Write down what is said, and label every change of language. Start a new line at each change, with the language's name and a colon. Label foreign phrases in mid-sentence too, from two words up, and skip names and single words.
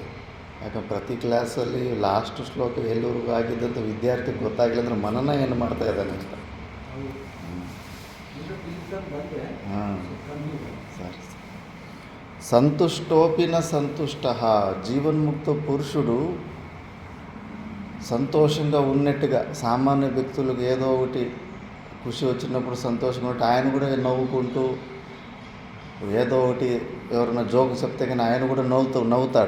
Kannada: ಯಾಕಂದ್ರೆ ಪ್ರತಿ ಕ್ಲಾಸಲ್ಲಿ ಲಾಸ್ಟ್ ಶ್ಲೋಕ ಎಲ್ಲರಿಗೂ ಆಗಿದ್ದಂಥ ವಿದ್ಯಾರ್ಥಿಗೆ ಗೊತ್ತಾಗಲಿಲ್ಲ ಅಂದರೆ ಮನನ ಏನು ಮಾಡ್ತಾ ಇದ್ದಾನೆ ಅಂತ. ಹಾಂ ಸರಿ.
Sanskrit: సంతుష్టోపి న సంతుష్టః.
Telugu: జీవన్ముక్త పురుషుడు సంతోషంగా ఉన్నట్టుగా, సామాన్య వ్యక్తులకు ఏదో ఒకటి ఖుషి వచ్చినప్పుడు సంతోషంగా ఉంటే ఆయన కూడా నవ్వుకుంటూ, ఏదో ఒకటి ఎవరైనా జోకు చెప్తే కానీ ఆయన కూడా నవ్వుతాడు.